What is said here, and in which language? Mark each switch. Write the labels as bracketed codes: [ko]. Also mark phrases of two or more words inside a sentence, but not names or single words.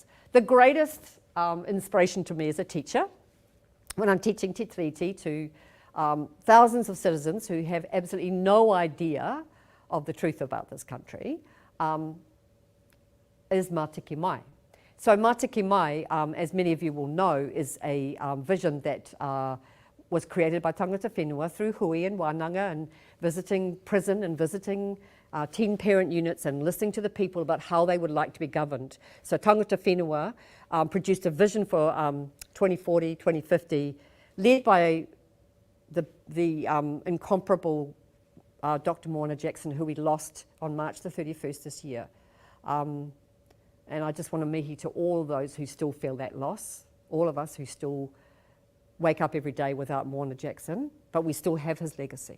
[en] The greatest inspiration to me as a teacher, when I'm teaching Te Tiriti to thousands of citizens who have absolutely no idea of the truth about this country, is Matike Mai. So Matike Mai, as many of you will know, is a vision that was created by [mi] tangata whenua [en] through hui and wānanga and visiting prison and visiting teen parent units and listening to the people about how they would like to be governed. So [mi] tangata whenua [en] produced a vision for 2040, 2050, led by the incomparable Dr. Moana Jackson, who we lost on March the 31st this year. And I just want to mihi to all those who still feel that loss, all of us who still wake up every day without Moana Jackson, but we still have his legacy.